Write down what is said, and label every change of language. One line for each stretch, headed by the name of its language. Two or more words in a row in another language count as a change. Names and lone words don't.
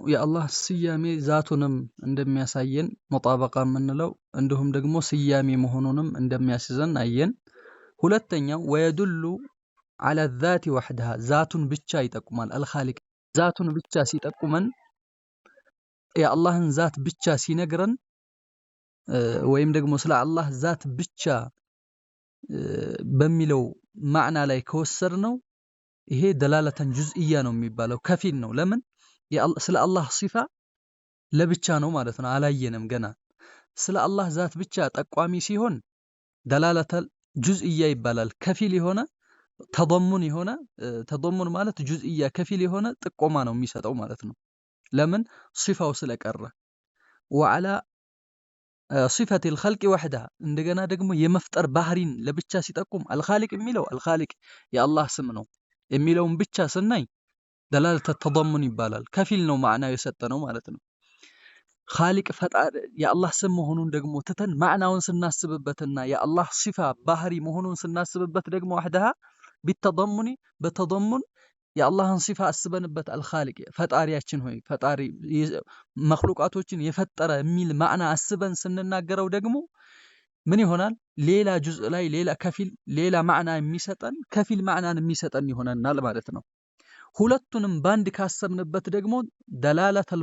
Amharic: የአላህ ስያሜ ዛቱንም እንደሚያሳየን ሙጣበቃ የምንለው እንዲሁም ደግሞ ስያሜ መሆኑንም እንደሚያስይዘን አየን። ሁለተኛው
Arabic: ويدل على الذات وحدها
Amharic: ዛቱን ብቻ ይጠቁማል። አልኻሊቅ ዛቱን ብቻ ሲጠቁመን የአላህን ዛት ብቻ ሲነግረን ወይም ደግሞ ስለ አላህ ዛት ብቻ በሚለው ማዕና ላይ ከወሰድነው ይሄ
Arabic: دلالة جزئية
Amharic: ነው የሚባለው፣ ከፊል ነው። ለምን ስለ አላህ ሲፋ ለብቻ ነው ማለት ነው፣ አላየንም ገና። ስለ አላህ ዛት ብቻ ጠቋሚ ሲሆን
Arabic: دلالة الجزئية
Amharic: ይባላል። ከፊል የሆነ ተضمن የሆነ ተضمن ማለት ጁዝኢያ ከፊል የሆነ ጥቆማ ነው የሚሰጠው ማለት ነው። ለምን ሲፋው ስለቀረ።
Arabic: وعلى صفة الخلق وحدها
Amharic: እንደገና ደግሞ የመፍጠር ባህሪን ለብቻ ሲጠቁም አልኻሊቅ የሚለው አልኻሊቅ የአላህ ስም ነው የሚለውን ብቻ ስናይ
Arabic: دلالة تضمن
Amharic: ይባላል። ከፊል ነው ማዕናው የሰጠነው ማለት ነው። ኻሊቅ ፈጣሪ የአላህ ስም መሆኑን ደግሞ ትተን ማዕናውን ስናስብበትና የአላህ ሲፋ ባህሪ መሆኑን ስናስብበት ደግሞ
Arabic: وحدها بالتضمن
Amharic: በተضمن የአላህን ሲፋ አስበንበት አልኻሊቅ ፈጣሪያችን ሆይ ፈጣሪ መኽሉቃቶችን የፈጠረ የሚል ማዕና አስበን ስንናገረው ደግሞ ምን ይሆናል? ሌላ ጁዝ ላይ ሌላ ከፊል ሌላ ማዕና የሚሰጠን ከፊል ማዕናን የሚሰጠን ይሆናል ማለት ነው። ሁለቱንም ባንድ ካሰብንበት ደግሞ ደላለተል